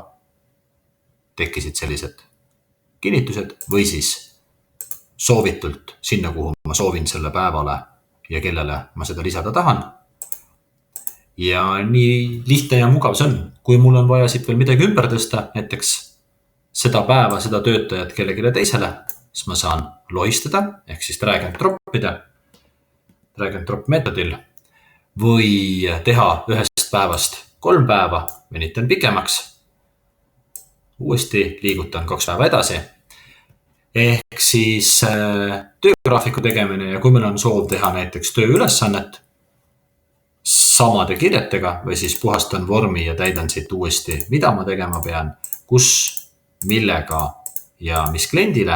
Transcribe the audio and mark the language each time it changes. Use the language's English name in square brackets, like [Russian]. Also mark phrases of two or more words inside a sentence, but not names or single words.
[Estonian] Tekkisid sellised kinnitused või siis soovitult sinna, kuhu ma soovin selle päevale ja kellele ma seda lisada tahan. Ja nii lihtne ja mugav see on. Kui mul on vaja siit veel midagi ümber tõsta, näiteks seda päeva, seda töötajat kellelegi teisele, siis ma saan lohistada, ehk siis [English] drag and drop [Estonian] meetodil või teha ühest päevast 3 päeva, venitan pikemaks, uuesti liigutan 2 päeva edasi. Ehk siis töögraafiku tegemine ja kui meil on soov teha näiteks tööülesannet samade kirjetega või siis puhastan vormi ja täidan siit uuesti, mida ma tegema pean, kus, millega ja mis kliendile.